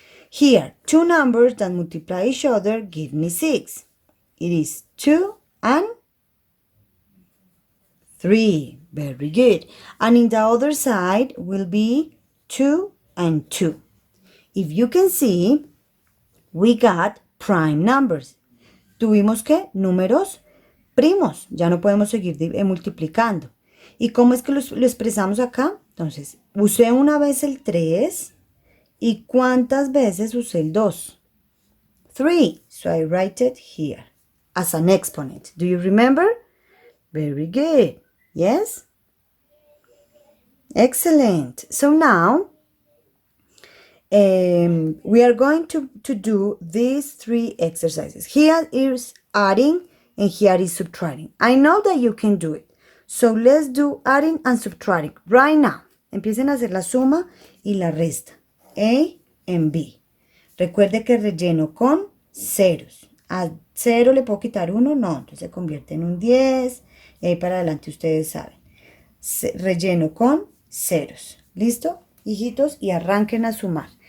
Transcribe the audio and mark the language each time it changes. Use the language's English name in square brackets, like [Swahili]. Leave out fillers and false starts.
[English] Here, two numbers that multiply each other give me 6. It is 2 and 3. Very good. And in the other side will be 2 and 2. If you can see, we got prime numbers. [Spanish] Tuvimos que números primos. Ya no podemos seguir multiplicando. ¿Y cómo es que lo expresamos acá? Entonces, usé una vez el 3 y ¿cuántas veces usé el 2? 3. [English] So I write it here as an exponent. Do you remember? Very good. Yes? Excellent. So now, we are going to do these three exercises. Here is adding and here is subtracting. I know that you can do it. So let's do adding and subtracting right now. [Spanish] Empiecen a hacer la suma y la resta. A and B. Recuerde que relleno con ceros. A 0 le puedo quitar 1, no. Entonces se convierte en un 10. Y ahí para adelante ustedes saben. Relleno con ceros. ¿Listo? Hijitos, y arranquen a sumar.